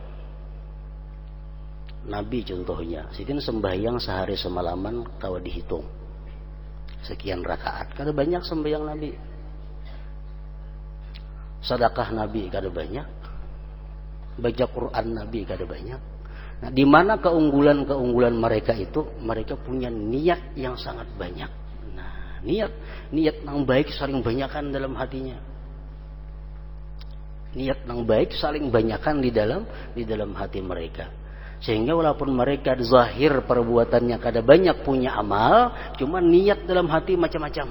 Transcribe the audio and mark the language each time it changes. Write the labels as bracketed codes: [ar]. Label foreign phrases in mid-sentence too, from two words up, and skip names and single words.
[bjn] Nabi contohnya, sidin sembahyang sehari semalaman kawa dihitung sekian rakaat, kada banyak sembahyang Nabi. Sedekah Nabi kada banyak, baca Quran Nabi kada banyak. [id] Nah, di mana keunggulan mereka itu? Mereka punya niat yang sangat banyak. Niat yang baik saling banyakan dalam hatinya. Niat yang baik saling banyakkan di dalam hati mereka. [bjn] Sehingga walaupun mereka zahir perbuatannya kada banyak punya amal, cuma niat dalam hati macam-macam.